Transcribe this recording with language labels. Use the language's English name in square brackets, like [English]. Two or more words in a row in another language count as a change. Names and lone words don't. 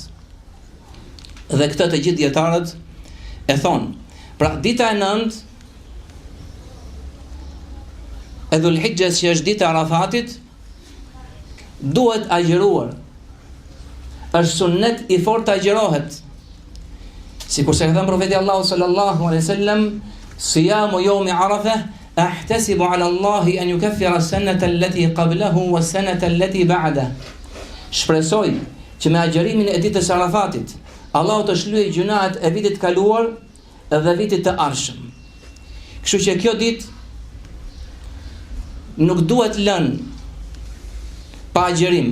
[Albanian] Dhe këtë të gjithë dietarët e thonë. Pra dita e 9 e Dhul-Hijjes, që është dita Arafatit, duhet agjëruar. Është sunnet i fortë të agjërohet. Sikur se ka thënë profeti Allahu [Arabic] صلى الله عليه وسلم، صيام يوم عرفة أحتسب على الله أن يكفر السنة التي قبله والسنة التي بعده. [Albanian] Shpresoj që me agjërimin e ditës Arafatit Allahu të shlyejë gjunahet e vitit kaluar dhe vitit të ardhshëm. Kështu që kjo ditë nuk duhet lënë pa agjërim.